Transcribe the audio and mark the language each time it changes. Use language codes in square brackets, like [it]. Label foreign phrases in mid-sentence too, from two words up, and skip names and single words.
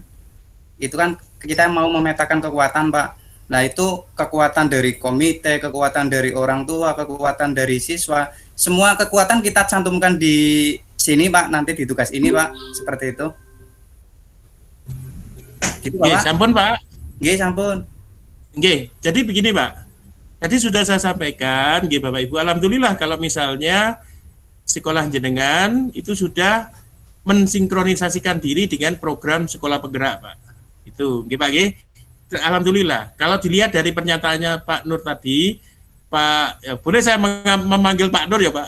[id] Itu kan kita mau memetakan kekuatan Pak. Nah itu kekuatan dari komite, kekuatan dari orang tua, kekuatan dari siswa, semua kekuatan kita cantumkan di sini Pak, nanti di tugas ini Pak, seperti itu. Gitu Pak. [jv] Sampun Pak. Nggih, sampun. Nggih, [id] jadi begini Pak. Tadi sudah saya sampaikan, nggih Bapak Ibu, alhamdulillah kalau misalnya sekolah jenengan itu sudah mensinkronisasikan diri dengan program sekolah penggerak Pak. Itu, Pak G. Alhamdulillah. Kalau dilihat dari pernyataannya Pak Nur tadi, Pak, ya, boleh saya memanggil Pak Nur ya Pak?